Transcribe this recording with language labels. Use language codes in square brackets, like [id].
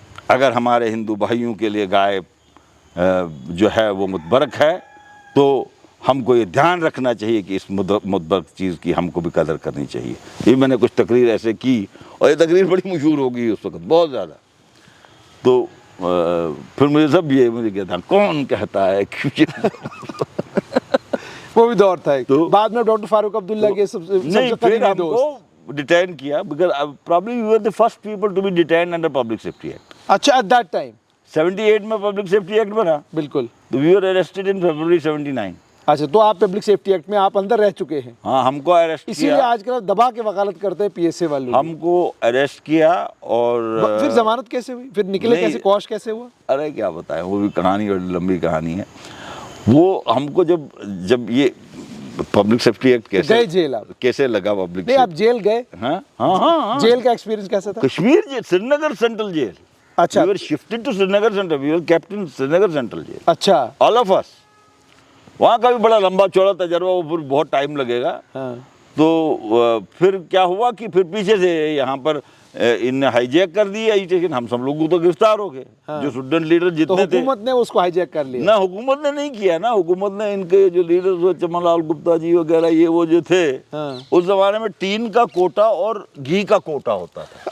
[hi] अगर हमारे हिंदू भाइयों के लिए गाय जो है वो मुतबरक है, तो हमको ये ध्यान रखना चाहिए कि इस मुतबरक चीज़ की हमको भी कदर करनी चाहिए। ये मैंने कुछ तकरीर ऐसे की, और ये तकरीर बड़ी मशहूर हो गई उस वक्त, बहुत ज़्यादा। तो फिर मुझे कहता, कौन कहता है कि वो भी दौर था। तो बाद में डॉक्टर फारूक अब्दुल्ला के सबसे फिर हमको डिटेन किया, [en] Because probably we were the first people to be detained under Public Safety Act। अच्छा, at that time [hi] 78 में पब्लिक सेफ्टी एक्ट बना, बिल्कुल। [en] तो we were arrested in February 79। [hi] अच्छा, तो आप पब्लिक सेफ्टी एक्ट में आप अंदर रह चुके हैं। हाँ, हमको अरेस्ट किया, इसीलिए आजकल दबा के वकालत करते हैं पीएसए वालों। हमको अरेस्ट किया, और फिर जमानत कैसे हुई, फिर निकले कैसे, कॉश कैसे हुआ? अरे क्या बताएं, वो भी कहानी बड़ी लंबी कहानी है। वो हमको जब ये पब्लिक सेफ्टी एक्ट गए जेल आप? कैसे लगा पब्लिक? नहीं, आप जेल गए? हाँ। जेल का एक्सपीरियंस कैसा था? Kashmir jail, Srinagar central jail. अच्छा, [en] we were shifted to Srinagar central, we were kept in Srinagar central jail. [hi] अच्छा, [en] All of us. [hi] वहाँ का भी बड़ा लंबा चौड़ा तजर्बा, वो फिर बहुत टाइम लगेगा। तो फिर क्या हुआ कि फिर पीछे से यहाँ पर इनने हाईजैक कर दी एजुटेशन, हम सब लोग तो गिरफ्तार हो गए। जो स्टूडेंट लीडर जितने थे, हुकूमत ने उसको हाईजैक कर लिया? ना, हुकूमत ने नहीं किया ना, हुकूमत ने इनके जो लीडर्स हुए, चमनलाल गुप्ता जी वगैरह, ये वो जो थे, उस जमाने में टीन का कोटा और घी का कोटा होता था।